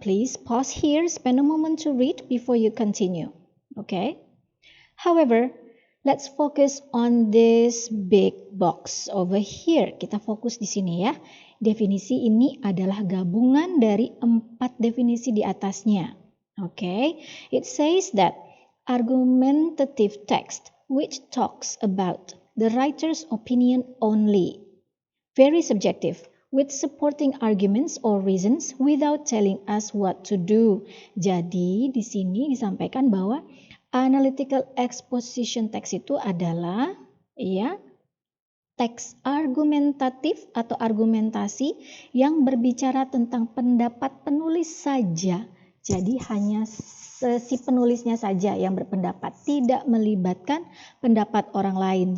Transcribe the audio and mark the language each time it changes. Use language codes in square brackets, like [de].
[en] Please pause here, spend a moment to read before you continue. Okay? However, let's focus on this big box over here. [id] Kita fokus di sini ya. Definisi ini adalah gabungan dari 4 definisi di atasnya. [en] Okay? It says that argumentative text which talks about the writer's opinion only. Very subjective, with supporting arguments or reasons without telling us what to do. [id] Jadi di sini disampaikan bahwa analytical exposition text itu adalah teks argumentatif atau argumentasi yang berbicara tentang pendapat penulis saja. Jadi hanya si penulisnya saja yang berpendapat, tidak melibatkan pendapat orang lain.